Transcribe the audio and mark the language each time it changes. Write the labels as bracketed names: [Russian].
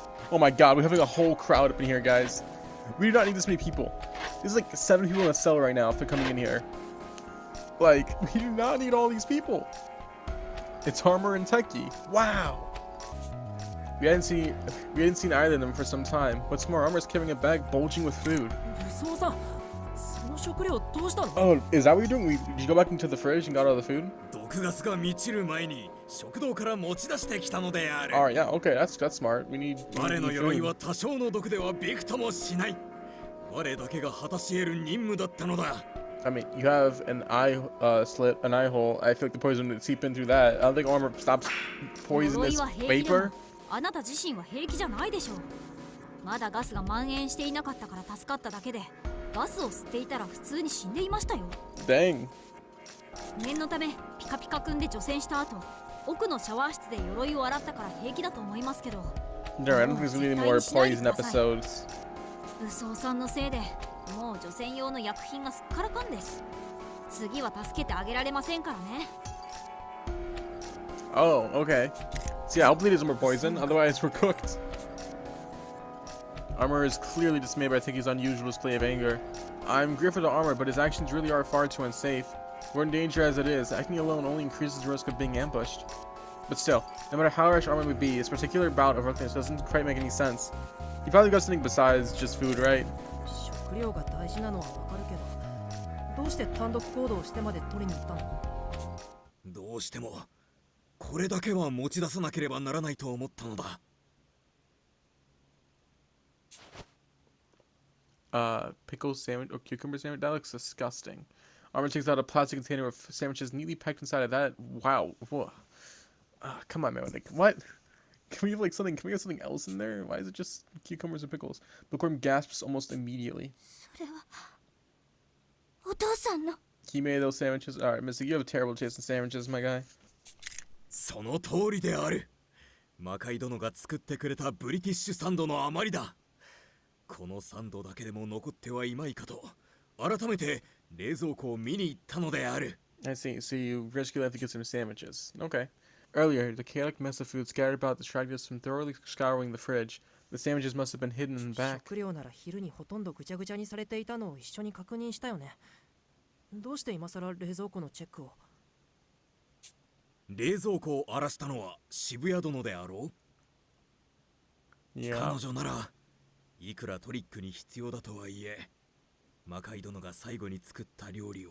[English] Oh my god, we're having a whole crowd up in here, guys. We do not need this many people. There's like 7 people in a cell right now if they're coming in here. Like, we do not need all these people. It's Armor and Techie. Wow. We hadn't seen either of them for some time. What's more, Armor's carrying a bag bulging with food. [Japanese] 武装さん、その食料どうしたの？ [English] Oh, is that what you're doing? Did you go back into the fridge and got all the food? [Japanese] 毒ガスが満ちる前に食堂から持ち出してきたのである。 [English] Alright, yeah, okay, that's smart. We need [Japanese] 我の鎧 [English] food. [Japanese] は多少の毒ではびくともしない。我だけが果たし得る任務だったのだ。 [English] I mean, you have an eye slit, an eye hole. I feel like the poison would seep in through that. I don't think Armor stops poisonous [Japanese] 鎧は平気でも [English] vapor. [Japanese] あなた自身は平気じゃないでしょう。まだガスが蔓延していなかったから助かっただけで、ガスを吸っていたら普通に死んでいましたよ。 [English] Dang. [Japanese] 念のためピカピカくんで除染した後、奥のシャワー室で鎧を洗ったから平気だと思いますけど。 [English] There, I don't think there's really any more poison episodes. [Japanese] 武装さんのせいでもう除染用の薬品がすっからかんです。次は助けてあげられませんからね。 [English] Oh, okay. So yeah, hopefully there's more poison, otherwise we're cooked. Armor is clearly dismayed by Tiki's unusual display of anger. I'm grateful to Armor, but his actions really are far too unsafe. We're in danger as it is. Acting alone only increases the risk of being ambushed. But still, no matter how rash Armor may be, this particular bout of recklessness doesn't quite make any sense. He probably got something besides just food, right? [Japanese] 食料が大事なのはわかるけど、どうして単独行動してまで取りに行ったの？どうしてもこれだけは持ち出さなければならないと思ったのだ。 [English] Pickle sandwich or cucumber sandwich? That looks disgusting. Armin takes out a plastic container with sandwiches neatly packed inside of that. Wow. Whoa. Come on, man. Like, what? Can we have like something? Can we have something else in there? Why is it just cucumbers and pickles? Bookworm gasps almost immediately. [Japanese] それはお父さんの。 [English] He made those sandwiches. All right, Missy, you have a terrible taste in sandwiches, my guy. [Japanese] その通りである。魔界殿が作ってくれたブリティッシュサンドの余りだ。このサンドだけでも残ってはいまいかと改めて冷蔵庫を見に行ったのである。 [English] I see. So you risk your life to get some sandwiches. Okay. Earlier, the chaotic mess of food scattered about distracted us from thoroughly scouring the fridge. The sandwiches must have been hidden in the back. [Japanese] 食料なら昼にほとんどぐちゃぐちゃにされていたのを一緒に確認したよね。どうして今さら冷蔵庫のチェックを？冷蔵庫を荒らしたのは渋谷殿であろう。 [English] Yeah. [Japanese] 彼女ならいくらトリックに必要だとはいえ、魔界殿が最後に作った料理を